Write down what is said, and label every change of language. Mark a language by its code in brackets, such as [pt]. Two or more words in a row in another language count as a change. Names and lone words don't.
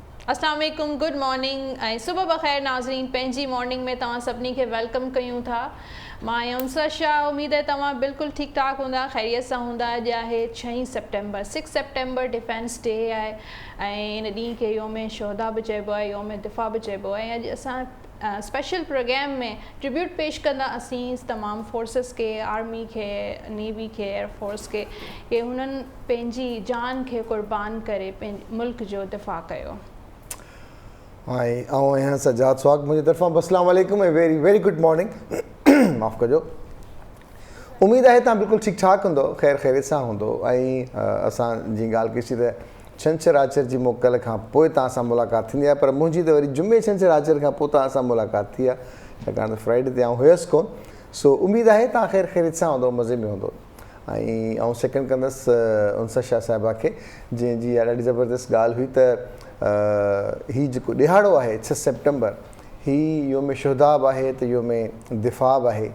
[ar] السلام عليكم, [en] good morning [sd] ऐं सुबह बख़ैर नाज़रीन। पंहिंजी मॉर्निंग में तव्हां सभिनी खे वेलकम कयूं था। मां यमसा शाह। उम्मीद है तव्हां बिल्कुलु ठीकु ठाक हूंदा, ख़ैरियत सां हूंदा। अॼु आहे 6 सितंबर, 6 सितंबर [en] Defence Day [sd] आहे ऐं इन ॾींहं खे योम शोहदा बि चइबो आहे, योम दिफ़ा बि चइबो आहे। अॼु असां [en] special program [sd] में ट्रिब्यूट पेश कंदा असीं तमामु फोर्सिस के, आर्मी खे, नेवी खे, एयरफोर्स के, कि हुननि पंहिंजी जान खे क़ुर्बान करे पंहिंजे मुल्क जो दिफ़ा कयो। ऐं सजाद स्वागत मुंहिंजी तरफ़ां। [ar] السلام عليكم [sd] ऐं [en] very very good morning. [sd] माफ़ु कजो। उमेदु आहे तव्हां बिल्कुलु ठीकु ठाक हूंदो, ख़ैर ख़ैरियत सां हूंदो। ऐं असां जीअं ॻाल्हि कईसीं त छंछरु आचर जी मोकल खां पोइ तव्हां सां मुलाक़ात थींदी आहे, पर मुंहिंजी त वरी जुमे छंछरु आचर खां पोइ तव्हां सां मुलाक़ात थी आहे, छाकाणि त फ्राइडे ते आउं हुयसि कोन। सो उमेदु आहे तव्हां ख़ैर ख़ैरियत सां हूंदो, मज़े में हूंदो। ऐं आउं सेकेंड कंदसि उनसा शाह साहिबा खे, जंहिंजी ॾाढी ज़बरदस्त ॻाल्हि हुई त हीउ जेको ॾिहाड़ो आहे 6 सितंबर, हीउ योम शोहदा बि आहे त योम दिफ़ा बि आहे।